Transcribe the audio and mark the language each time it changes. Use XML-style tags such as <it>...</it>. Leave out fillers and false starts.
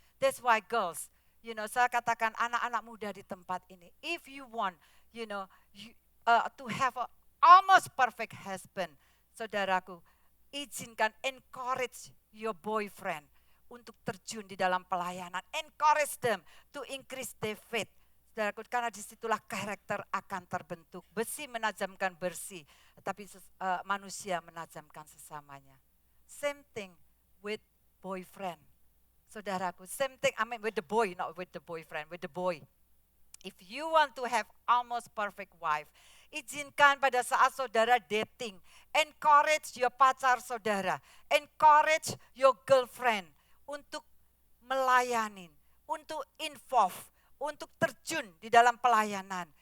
<en>That's why girls,</en> <id>saya katakan anak-anak muda di tempat ini,</id> <en>if you want, to have a almost perfect husband,</en> <id>saudaraku, izinkan,</id> <en>encourage your boyfriend</en> <id>untuk terjun di dalam pelayanan.</id> <en>Encourage them to increase their faith.</en> <id>Saudaraku, karena disitulah karakter akan terbentuk. Besi menajamkan besi, tapi manusia menajamkan sesamanya.</id> <en>Same thing with boyfriend. Saudaraku, same thing, with the boy, not with the boyfriend, with the boy. If you want to have almost perfect wife,</en> <id>izinkan pada saat saudara dating,</id> <en>encourage your</en> <id>pacar saudara,</id> <en>encourage your girlfriend</en> <id>untuk melayani, untuk involve, untuk terjun di dalam pelayanan.</id>